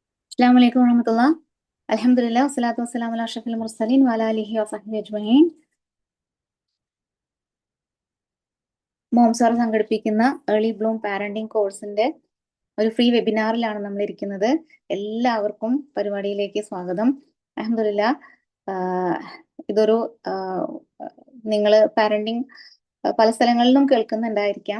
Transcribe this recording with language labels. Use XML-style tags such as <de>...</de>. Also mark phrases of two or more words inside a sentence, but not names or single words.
<ar>السلام عليكم ورحمة الله. الحمد لله والصلاة والسلام على أشرف المرسلين وعلى آله وصحبه أجمعين.</ar> <ml>മോംസാർ സംഘടിപ്പിക്കുന്ന ഏർലി ബ്ലൂം പാരന്റിംഗ് കോഴ്സിന്റെ ഒരു ഫ്രീ വെബിനാറിലാണ് നമ്മൾ ഇരിക്കുന്നത്. എല്ലാവർക്കും പരിപാടിയിലേക്ക് സ്വാഗതം. അൽഹംദുലില്ലാ, ഇതൊരു നിങ്ങൾ പാരന്റിംഗ് പല സ്ഥലങ്ങളിലും കേൾക്കുന്നുണ്ടായിരിക്കാം.</ml>